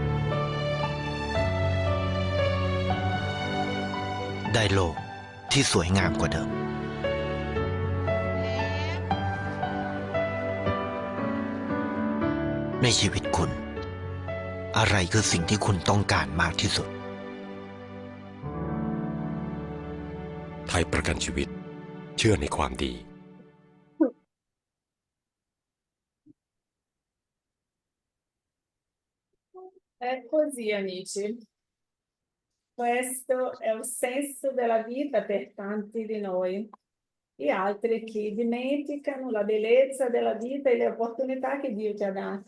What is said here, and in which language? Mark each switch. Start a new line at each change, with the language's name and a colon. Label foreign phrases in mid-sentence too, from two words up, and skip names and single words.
Thai: ได้โลกที่สวยงามกว่าเดิม ในชีวิตคุณ อะไรคือสิ่งที่คุณต้องการมากที่สุด ไทยประกันชีวิตเชื่อในความดี
Italian: È così, amici. Questo è il senso della vita per tanti di noi. E altri che dimenticano la bellezza della vita e le opportunità che Dio ti ha dato.